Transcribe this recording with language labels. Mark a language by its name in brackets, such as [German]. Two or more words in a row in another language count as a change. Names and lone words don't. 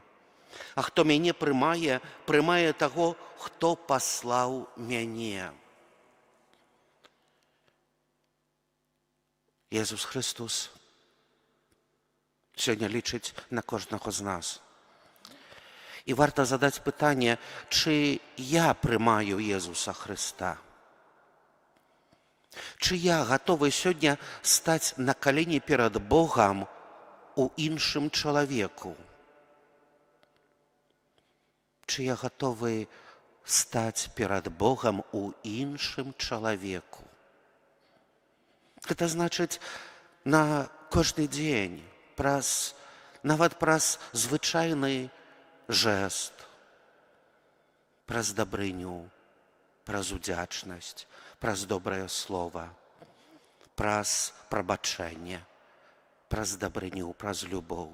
[Belarusian] А хто мяне прымае, прымае таго, хто паслаў мяне. Езус Христос сёння лічыць на кожнага з нас. І варта задаць пытанне, чи я прымаю Езуса Христа? Чи я гатовы сёння стаць на калені перад Богам у іншым чалавеку? Чи я гатовы стаць перад Богам у іншым чалавеку? Гэта значыць на кожны дзень, нават праз звычайны жэст, праз дабрыню, праз удзячнасць, праз добрае слова, праз прабачэнне, праз дабрыню, праз любоў.